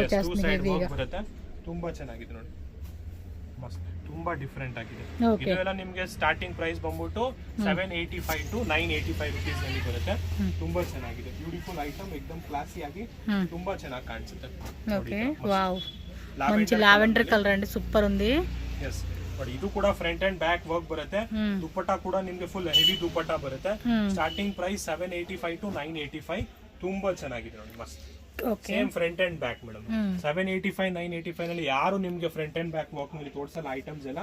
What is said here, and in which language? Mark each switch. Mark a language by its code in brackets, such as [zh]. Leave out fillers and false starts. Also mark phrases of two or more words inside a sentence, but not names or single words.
[kn] ಬರುತ್ತೆ. ತುಂಬಾ ಚೆನ್ನಾಗಿದೆ ನೋಡಿ, ಮಸ್ತ್, ತುಂಬಾ ಡಿಫ್ರೆಂಟ್ ಆಗಿದೆ. [en] Okay. [kn] ಇದೆಲ್ಲ ನಿಮಗೆ [en] starting price [kn] ಬಂದ್ಬಿಟ್ಟು [en] 785 to 985 rupees [kn] ನಲ್ಲಿ ಬರುತ್ತೆ. ತುಂಬಾ ಚೆನ್ನಾಗಿದೆ, [en] beautiful item, [kn] ಎಕ್ದಮ್ ಕ್ಲಾಸಿ ಆಗಿ ತುಂಬಾ ಚೆನ್ನಾಗಿ ಕಾಣಿಸುತ್ತೆ. [en] okay, wow, [te] మంచి [en] lavender colour [te] అండి, సూపర్ ఉంది. [en] yes, but [kn] ಇದು ಕೂಡ [en] front and back work [kn] ಬರುತ್ತೆ. ದುಪ್ಪಟ್ಟ ಕೂಡ ನಿಮಗೆ [en] full heavy [kn] ದುಪ್ಪಟ್ಟ ಬರುತ್ತೆ. [en] starting price 785 to 985. [kn] ತುಂಬಾ ಚೆನ್ನಾಗಿದೆ ನೋಡಿ, ಮಸ್ತ್. [en] same front and back madam. [kn] 785 985 ನಲ್ಲಿ ಯಾರು ನಿಮ್ಗೆ [en] front and back work [kn] ನಲ್ಲಿ ತೋರಿಸಲ್ಲ ಐಟಮ್ಸ್ ಎಲ್ಲ.